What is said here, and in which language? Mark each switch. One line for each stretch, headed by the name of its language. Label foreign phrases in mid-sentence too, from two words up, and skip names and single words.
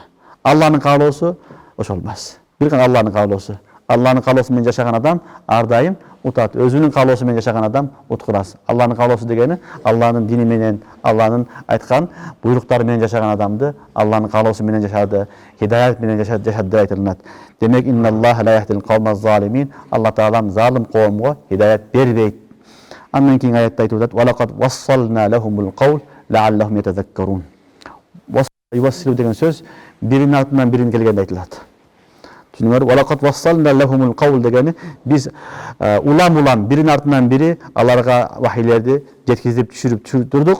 Kyrgyz: Алланын каалоосу ошол эмес. Бир гана Алланын каалоосу. Алланын каалоосу менен жашаган адам ар дайым утат. Өзүнүн каалоосу менен жашаган адам уткурас. Алланын каалоосу дегени Алланын дини менен, Алланын айткан буйруктары менен жашаган адамды Алланын каалоосу менен жашады, хидаят менен жашады деп айтылат.
Arabic: Демек إن الله لا يهدي القوم الظالمين.
Kyrgyz: Алла Таалам залым коомго хидаят бербейт. Андан кийин аятта айтып атат:
Arabic: "ولقد وصلنا لهم القول لعلهم يتذكرون."
Kyrgyz: Вассилу деген сөз биринин артынан бирин келгенде айтылат. Түшүнүңөр,
Arabic: ولقد وصلنا لهم القول
Kyrgyz: дегени биз улам биринин артынан бири аларга вахилерди жеткизип түшүрүп турдук.